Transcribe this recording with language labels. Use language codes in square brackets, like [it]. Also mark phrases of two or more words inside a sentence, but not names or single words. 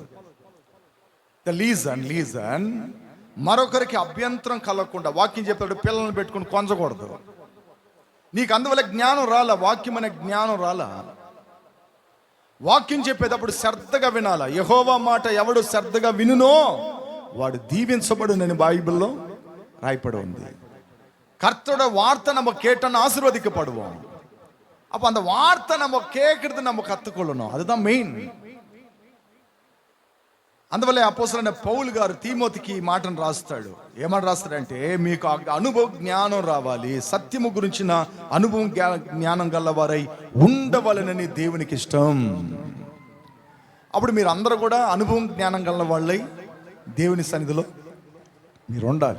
[en] the legion [te] మరొకరికి అభ్యంతరం కలగకుండా వాక్యం చెప్పేటప్పుడు పిల్లల్ని పెట్టుకుని కొంచకూడదు. నీకు అందువల్ల జ్ఞానం రాలా, వాక్యం అనే జ్ఞానం రాలా. వాక్యం చెప్పేటప్పుడు శ్రద్ధగా వినాలా. యెహోవా మాట ఎవడు శ్రద్ధగా వినునో వాడు దీవించబడునని బైబిల్లో రాయపడి ఉంది. [ta] கர்த்தரோட வார்த்தை நம்ம கேட்டோன்னு ஆசீர்வதிக்கப்படுவோம். அப்போ அந்த வார்த்தை நம்ம கேட்கறது நம்ம கற்றுக்கொள்ளணும், அதுதான் மெயின். [te] అందువల్ల అపోస్తలుడైన పౌలు గారు తీమోతికి ఈ మాటను రాస్తాడు. ఏమని రాస్తాడంటే, మీకు అనుభవ జ్ఞానం రావాలి, సత్యము గురించిన అనుభవం జ్ఞానం గలవారై ఉండవలనని దేవునికి ఇష్టం. అప్పుడు మీరు అందరూ కూడా అనుభవం జ్ఞానం గల వాళ్ళై దేవుని సన్నిధిలో మీరు ఉండాలి.